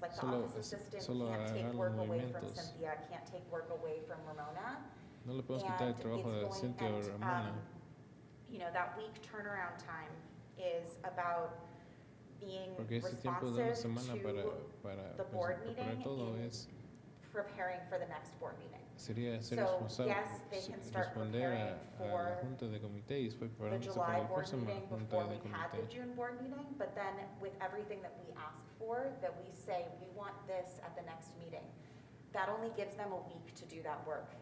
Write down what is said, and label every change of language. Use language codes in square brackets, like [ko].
[en] Like the office assistant can't take work away from Cynthia, can't take work away from Ramona. [es] No le puedes quitar el trabajo de Cynthia o Ramona. [en] You know, that week turnaround time is about being responsive to the board meeting and preparing for the next board meeting. [es] Sería ser [en] So yes, they can start preparing for the July board meeting before we had the June board meeting, but then with everything that we ask for, that we say we want this at the next meeting, that only gives them a week to do that work.